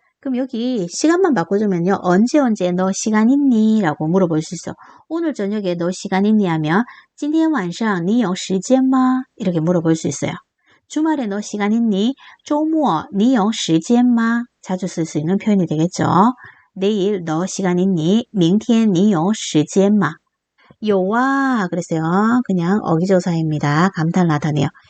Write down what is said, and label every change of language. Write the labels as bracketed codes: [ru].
[ko] 그럼 여기 시간만 바꿔주면요. 언제 너 시간 있니? 라고 물어볼 수 있어. 오늘 저녁에 너 시간 있니? [zh] 하면 今天晚上你有时间吗? [ko] 이렇게 물어볼 수 있어요. 주말에 너 시간 있니? [zh] 周末你有时间吗? [ko] 자주 쓸 수 있는 표현이 되겠죠. 내일 너 시간 있니? [zh] 明天你有时间吗? [ko] 요와 그랬어요. 그냥 어기조사입니다. 감탄 나타내요.